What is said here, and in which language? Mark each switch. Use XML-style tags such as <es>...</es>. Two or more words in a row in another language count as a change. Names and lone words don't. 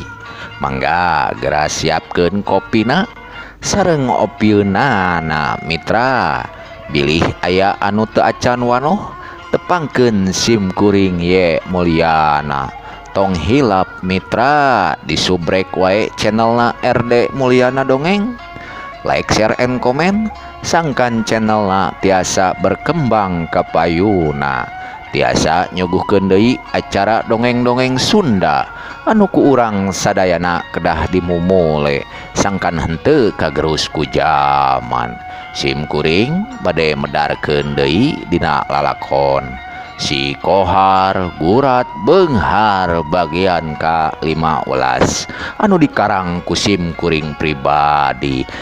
<su>Mangga geura siapkeun kopina sareng opieunna na mitra. Bilih aya anu teu acan wanoh, tepangkeun sim kuring ye mulyana. Tong hilap mitra disubrek wae channelna RD Mulyana Dongeng.</su> <en>Like, share, and comment.</en> <su>Sangkan channelna tiasa berkembang kapayuna. Tiasa nyuguhkeun deui acara dongeng-dongeng Sunda anu ku urang sadayana kedah dimumule, sangkan henteu kagerus ku jaman. Sim kuring bade medarkeun deui dina lalakon Si Kohar Gurat Beunghar bagian ka-15 anu dikarang ku sim kuring pribadi.</su>